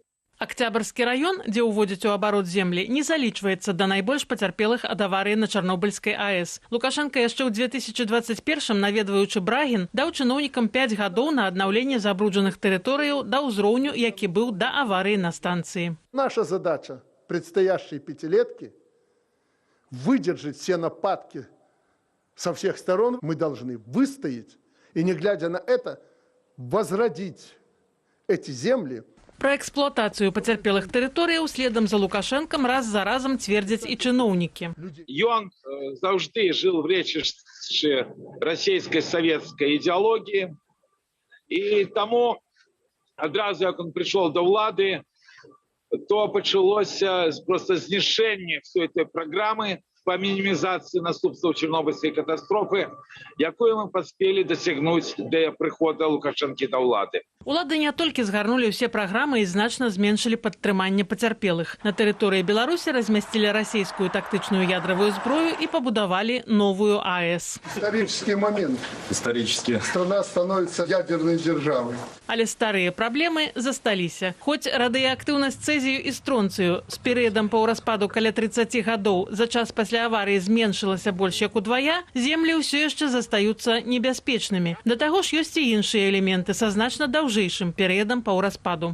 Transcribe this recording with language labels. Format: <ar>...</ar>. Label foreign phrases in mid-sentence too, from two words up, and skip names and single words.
<be>Акцябрскі раён, дзе ўводзяць у абарот землі, не залічваецца да найбольш пацярпелых ад аварыі на Чарнобыльскай АЭС. Лукашенка яшчэ ў 2021-м, наведваючы Брагін, даў чыноўнікам 5 гадоў на аднаўленне забруджаных тэрыторыяў да ўзроўню, які быў да аварыі на станцыі.</be> <ru>Наша задача предстоящей пятилетки выдержать все нападки со всех сторон. Мы должны выстоять и, не глядя на это, возродить эти земли.</ru> <be>Пра эксплуатацыю пацярпелых тэрыторыяў следам за Лукашенкам раз за разам цвердзяць і чыноўнікі. Ён заўжды</be> <ru>жил в</ru> <be>рэчышчы расійскай савецкай ідэалогіі, і таму адразу, як</be> <ru>он пришел</ru> <be>до ўлады, то пачалося просто знішэнне</be> <ru>всей этой программы по минимизации</ru> <be>наступстваў Чернобыльской катастрофы, якую мы паспелі дасягнуць для прыхода Лукашэнкі да ўлады. Улады не толькі згарнулі ўсе праграмы і значна зменшылі падтрыманне пацярпелых. На тэрыторыі Беларусі размясцілі расійскую тактычную ядравую зброю і пабудавалі новую АЭС.</be> <ru>Исторический момент. Исторически. Страна становится ядерной державой.</ru> <be>Але старыя праблемы засталіся. Хоць радыеактыўнасць цэзію і стронцыю з перыядам паўраспаду каля 30 гадоў за час пасля аварыі зменшылася больш як удвая, землі ўсё яшчэ застаюцца небяспечнымі. Да таго ж ёсць і іншыя элементы са значна даўжэйшым перыядам паўраспаду.</be>